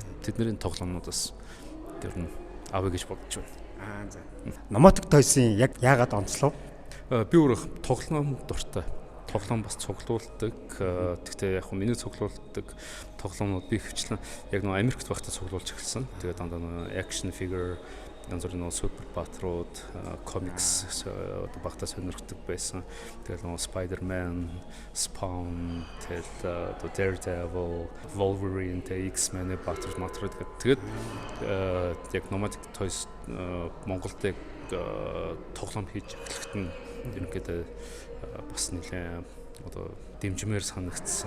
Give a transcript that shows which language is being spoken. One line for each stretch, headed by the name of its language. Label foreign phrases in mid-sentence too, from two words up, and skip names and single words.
Mongolian: Тэдний тоглоомнуудаас тэр нь авъя гэж бодож байна. За. Nomadic Toys-ийн яг яагаад онцлов? Би өөрөө тоглоом дуртай. Тоглоом бас цуглуулдаг. Гэхдээ яг миний цуглуулдаг тоглоомнууд би хвчлэн яг нэг Америкт байхдаа цуглуулж эхэлсэн. Тэгээд дандаа нэг
English: action figure
Mongolian: янз бүрийн супер патрууд, комикс одоо багтаа сонирхдаг байсан. Тэгээд нэг Spider-Man, Spawn, тэгээд Daredevil, Wolverine, X-Men патрууд матрууд тэгээд яг Nomadic Toys Монголд яг тоглоом хийж эхлэхэд нь ерөнхийдөө бас нэлээ одоо дэмжмээр санагдсан.